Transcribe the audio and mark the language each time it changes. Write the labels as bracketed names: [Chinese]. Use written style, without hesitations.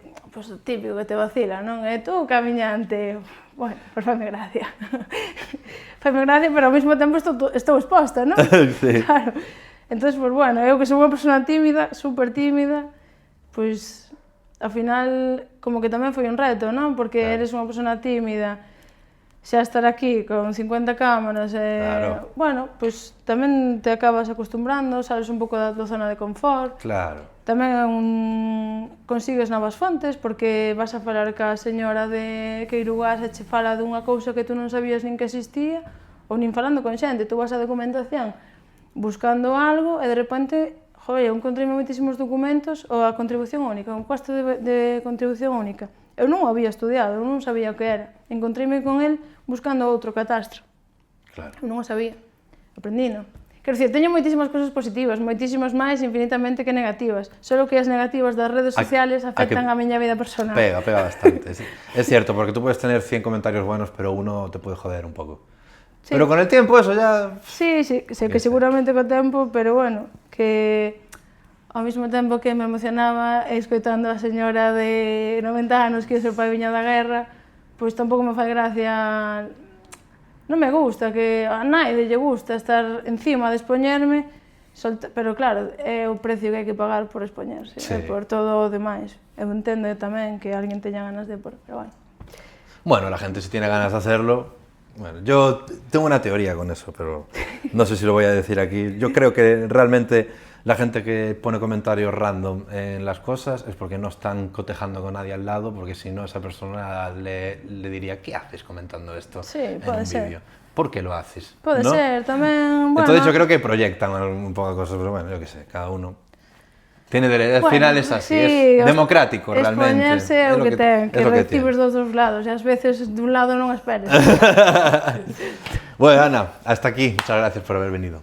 [Galician] Pois o típico que te vacila, non? Tú, camiñante, bueno, pues faime gracia. Faime gracia, pero ao mesmo tempo estou exposta, non? Sí. Claro. Entón, pues bueno, eu que sou unha persona tímida, super tímida, pois, ao final, como que tamén foi un reto, non? Porque eres unha persona tímida, xa estar aquí con 50 cámaras, bueno, pois tamén te acabas acostumbrando, sales un pouco da tua zona de confort. Claro. Tamén consigues novas fontes, porque vas a falar ca señora de Queirugás e che fala dunha cousa que tú non sabías nin que existía, ou nin falando con xente, tú vas a documentación buscando algo e de repente, eu encontrei moitísimos documentos ou a contribución única, un custo de contribución única. Eu non o había estudiado, eu non sabía o que era. Encontreime con el buscando outro catastro. Claro. Eu non o sabía. Aprendino. Quero dicir, teño moitísimas cousas positivas, moitísimas máis infinitamente que negativas. Solo que as negativas das redes sociales afectan a miña vida personal. Pega bastante. [Spanish] Es cierto, porque tú puedes tener 100 comentarios buenos, pero uno te puede joder un poco. Sí. Pero con el tiempo eso ya... [Galician] Sí, sé que seguramente co tempo, pero bueno, que ao mesmo tempo que me emocionaba escoitando a señora de 90 anos que o seu pai viña da guerra, pois tampouco me fai gracia, non me gusta, que a naide lle gusta estar encima de expoñerme, pero claro, é o precio que hai que pagar por expoñerse, por todo o demais. Eu entendo tamén que alguén teña ganas de pero bueno. [Spanish] Bueno, la gente si tiene ganas de hacerlo. Bueno, yo tengo una teoría con eso, pero no sé si lo voy a decir aquí. Yo creo que realmente la gente que pone comentarios random en las cosas es porque no están cotejando con nadie al lado, porque si no esa persona le diría, ¿qué haces comentando esto en un vídeo? ¿Por qué lo haces? Puede ser, tamén, bueno... Entonces yo creo que proyectan un poco cosas, pero bueno, yo qué sé, cada uno... Tiene derecho, al final es así, es democrático realmente. [Galician] Expoñerse é o que ten, que recibes dos dos lados, e ás veces de un lado non esperes. [Spanish] Bueno, Ana, hasta aquí, muchas gracias por haber venido.